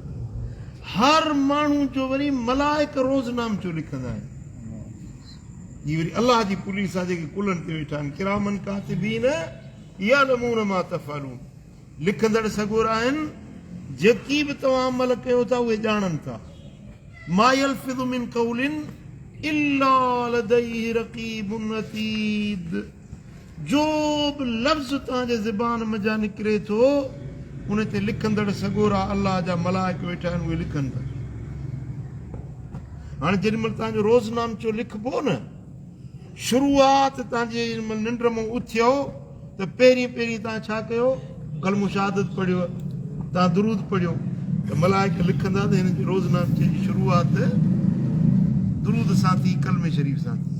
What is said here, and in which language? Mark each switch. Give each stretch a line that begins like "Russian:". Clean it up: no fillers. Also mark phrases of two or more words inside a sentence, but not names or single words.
Sindhi: हर माण्हू जो वरी मलाइक रोज़नामचो लिखंदा आहिनि। हीअ वरी अलाह जी पुलिस आहे जेके कुलनि ते वेठा आहिनि,
Arabic: كراما كاتبين يعلمون ما تفعلون,
Sindhi: लिखंदड़ सगोरा आहिनि, जेकी बि तव्हां अमल कयो था उहे ॼाणनि था।
Arabic: ما يلفظ من قول إلا لديه رقيب عتيد,
Sindhi: जो बि लफ़्ज़ तव्हांजे ज़बान मज़ा निकिरे थो उन ते लिखंदड़ सगोरा अलाह जा मलाइक वेठा आहिनि, उहे लिखनि था। हाणे जेॾी महिल तव्हांजो रोज़नामचो लिखबो न, शुरूआत तव्हांजे निंड मां उथियो त पहिरीं तव्हां छा कयो, कलमो शहादत पढ़ियो, तव्हां दुरूद पढ़ियो, त मलाइक लिखंदा त हिन जे रोज़नामचे जी शुरूआत दुरूद सां थी, कलमे शरीफ़ सां थी।